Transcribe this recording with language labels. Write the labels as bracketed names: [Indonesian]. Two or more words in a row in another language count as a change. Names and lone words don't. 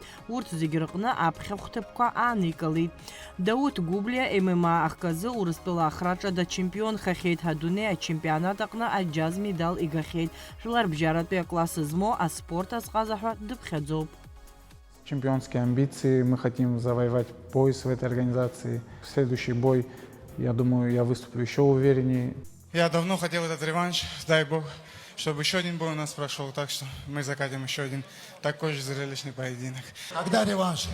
[Abkhazian] Урҭ зегь рҟны аԥхьахә ҭыԥқәа ааникылеит. Дауҭ Гәыблиа ММА ахказы Урыстәыла ахраҿа дачемпионхахьеит. Адунеи ачемпионат аҟны аџьаз медал игахьеит. Жәларбжьаратәи акласс змоу аспорт азҟазаҳәа дыԥхьаӡоуп. [Russian] Чемпионские амбиции, мы хотим завоевать пояс в этой организации. Следующий бой, я думаю, я выступлю еще увереннее. Я давно хотел этот реванш, дай бог, чтобы еще один бой у нас прошел, так что мы закатим еще один такой же зрелищный поединок. Когда реванш?